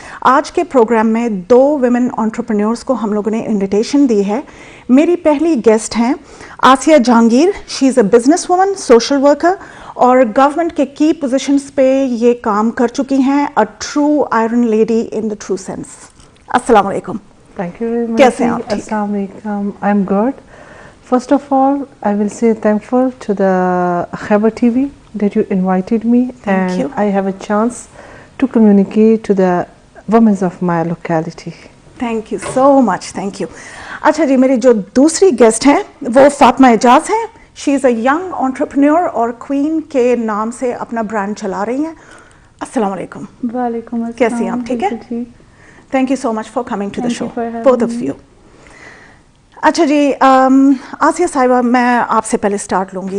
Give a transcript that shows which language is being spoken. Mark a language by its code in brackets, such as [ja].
[hi] आज के प्रोग्राम में 2 विमेन एंटरप्रेन्योर्स को हम लोगों ने इनविटेशन दी है। मेरी पहली गेस्ट हैं आसिया Jahangir. [en] she is a business woman, [hi] social worker और गवर्नमेंट के की पोजीशंस पे ये काम कर चुकी हैं। [en] A true iron lady in the true sense. [hi] अस्सलाम वालेकुम। [en] Thank you very much. [hi] कैसे हैं आप? ठीक है। [en] Assalamu alaikum. I'm good. First of all, I will say thankful to the Khyber TV that you invited me. Thank you. I have a chance to communicate to the women of my locality. Thank you so much, thank you. [hi] अच्छा जी, मेरी जो दूसरी guest हैं वो फातिमा एजाज हैं। [en] she is a young entrepreneur [hi] और queen के नाम से अपना ब्रांड चला रही हैं। अस्सलाम वालेकुम। वालेकुम अस्सलाम। कैसी हैं आप? ठीक है। [en] Thank you so much for coming to the show, both of you. [hi] अच्छा जी, आसिया साहिबा, मैं आपसे पहले स्टार्ट लूँगी।